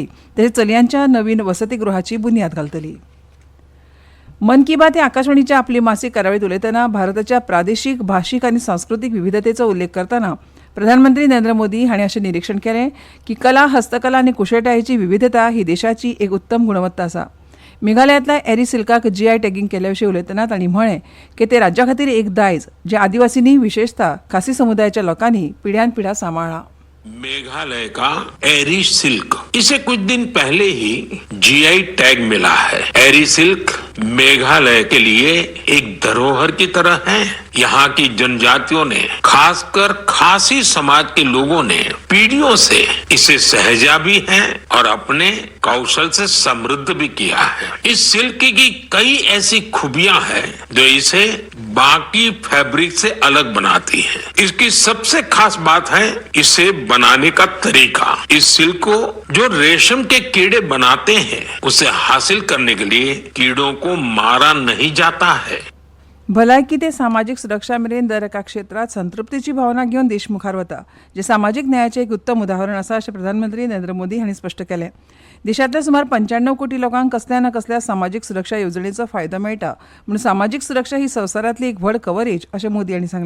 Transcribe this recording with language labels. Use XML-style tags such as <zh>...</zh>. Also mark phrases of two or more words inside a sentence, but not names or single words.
<kok>तशेंच चलयांच्या नवीन वसतिगृहाची बुन्याद घालतली. मन की बात हे आकाशवाणीच्या आपली मासीक कार्यावळीत उलयतना भारताच्या प्रादेशीक, भाशीक आनी सांस्कृतीक विविधतेचो उल्लेख करतना प्रधानमंत्री नरेंद्र मोदी हांणी अशें निरीक्षण केलें की कला, हस्तकला आनी कुशळटायेची विविधता ही देशाची एक उत्तम गुणवत्ता आसा. मेघालयांतल्या एरी सिल्काक GI टॅगिंग केल्ले विशीं उलयतना तांणी म्हळें की ते राज्या खातीर एक दायज जे आदिवासींनी, विशेषतः खासी समुदायाच्या लोकांनी पिढ्यान पिढ्या सांबाळ्ळां.</kok> <hi>मेघालय का एरी सिल्क, इसे कुछ दिन पहले ही GI टैग मिला है. एरी सिल्क मेघालय के लिए एक धरोहर की तरह है. यहाँ की जनजातियों ने, खासकर खासी समाज के लोगों ने पीढ़ियों से इसे सहेजा भी है और अपने कौशल से समृद्ध भी किया है. इस सिल्क की कई ऐसी खूबियां हैं जो इसे बाकी फैब्रिक से अलग बनाती है. इसकी सबसे खास बात है इसे बनाने का तरीका. इस सिल्क को जो रेशम के कीड़े बनाते हैं उसे हासिल करने के लिए कीड़ों को मारा नहीं जाता है.</hi> <kok>भलायकी ते सामाजीक सुरक्षा मेरेन दर एका क्षेत्रात संतृप्तीची भावना घेवन देश मुखार वता, जे सामाजीक न्यायाचें एक उत्तम उदाहरण आसा अशें प्रधानमंत्री नरेंद्र मोदी हांणी स्पश्ट केलें. देशांतल्या सुमार 95 कोटी लोकांक कसल्या ना कसल्या सामाजीक सुरक्षा येवजणेचो फायदो मेळटा, म्हूण सामाजीक सुरक्षा ही संवसारांतली एक व्हड कव्हरेज अशें मोदी हांणी सांगलें.</kok>